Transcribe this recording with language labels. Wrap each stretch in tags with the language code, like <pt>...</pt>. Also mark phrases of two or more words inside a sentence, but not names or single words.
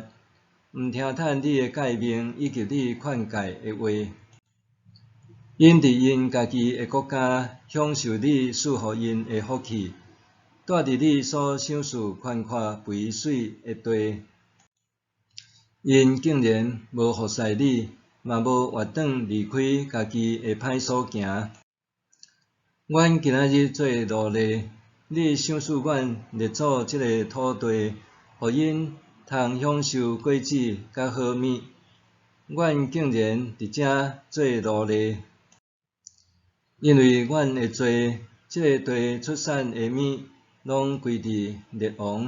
<nan>毋听趁你的诫命以及你劝诫的话，因伫因家己的国家享受你赐予因的福气，住伫你所赏赐宽阔肥水的地，因竟然无服侍你，嘛无越转离开家己的歹所行。阮今仔日做奴隶，你赏赐阮列祖即个土地，互因通享受果子甲好物，阮竟然伫遮做奴隶，因为阮的罪，即个地出产的物，拢归伫列王。</nan>